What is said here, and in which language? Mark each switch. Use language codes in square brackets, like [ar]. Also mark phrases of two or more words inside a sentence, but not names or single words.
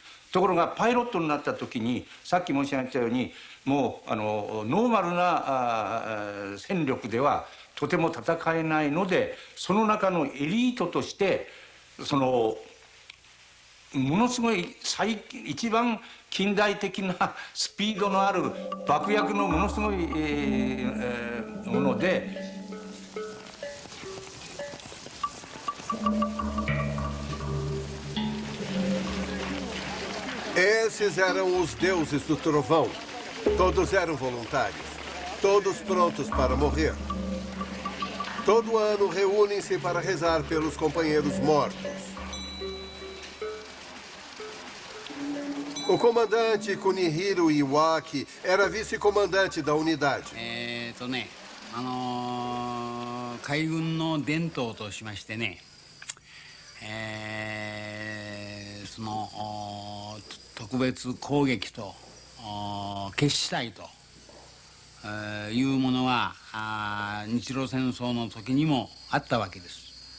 [ja] ところがパイロットになった時にさっき申し上げたようにもうノーマルな戦力ではとても戦えないので、その中のエリートとしてものすごい一番近代的なスピードのある爆薬のものすごいもので。 [pt] Esses eram os deuses do trovão. Todos eram voluntários, todos prontos para morrer. Todo ano reúnem-se para rezar pelos companheiros mortos. O comandante Kunihiro Iwaki era vice-comandante da unidade. [ja] 海軍の伝統としましてね、その特別攻撃と決死隊というものは日露戦争の時にもあったわけです。